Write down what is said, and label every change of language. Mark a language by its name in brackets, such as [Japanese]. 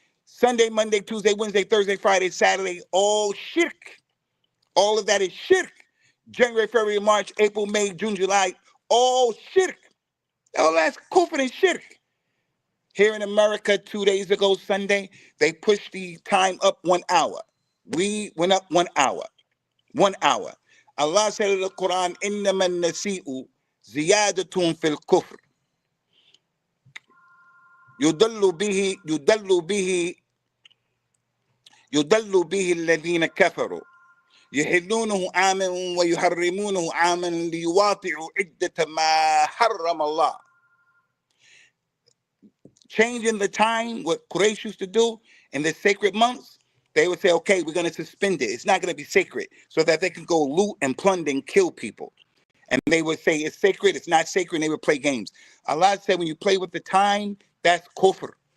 [English] Sunday, Monday, Tuesday, Wednesday, Thursday, Friday, Saturday, all shirk. All of that is shirk. January, February, March, April, May, June, July, all shirk. All that's kufr and shirk. Here in America, 2 days ago, Sunday, they pushed the time up 1 hour. We went up 1 hour. 1 hour. Allah said in the Quran, [Arabic] إِنَّمَا النَّسِيءُ زِيَادَةٌ فِي الْكُفْرِ يُضَلُّ بِهِ الَّذِينَ كَفَرُوا يحلونه عاما ويحرمونه عاما ليواطئوا عدة ما حرم الله. [English] Changing the time, what Quraysh used to do in the sacred months, they would say, okay, we're going to suspend it. It's not going to be sacred, so that they can go loot and plunder and kill people. And they would say it's sacred, it's not sacred, and they would play games. Allah said when you play with the time, that's kufr.